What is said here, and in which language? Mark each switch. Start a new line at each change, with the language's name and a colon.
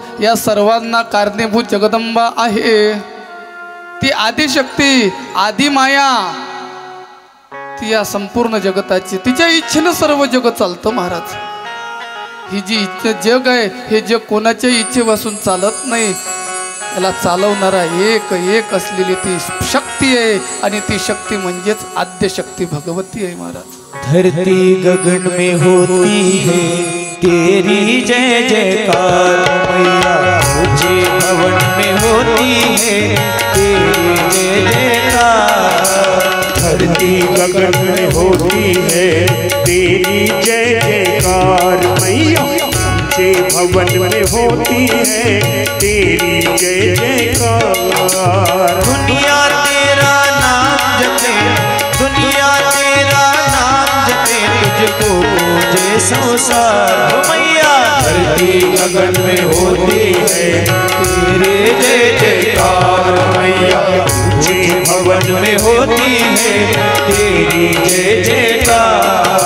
Marathi: या सर्वांना कारणीभूत जगदंबा आहे. ती आदिशक्ती, आदिमाया, ती या संपूर्ण जगताची, तिच्या इच्छेनं सर्व जग चालतं महाराज. ही जी इच्छा जग आहे हे जग कोणाच्या इच्छेपासून चालत नाही. याला चालवणारा एक असलेली ती शक्ती आहे आणि ती शक्ती म्हणजेच आद्यशक्ती भगवती आहे महाराज.
Hindi: धरती गगन में होती है तेरी जय जयकार मैया, ऊंचे भवन में होती है तेरी जय जयकार. धरती गगन में होती है तेरी जय जयकार मैया, ऊंचे भवन में होती है तेरी जय जयकार. दुनिया तेरा नाम जपे, दुनिया तेरा नाम जपे, तुझको पूजे संसार मैया. धरती गगन में होती है तेरे जय जयकार मैया, ऊंचे भवन में होती है तेरी जय जयकार.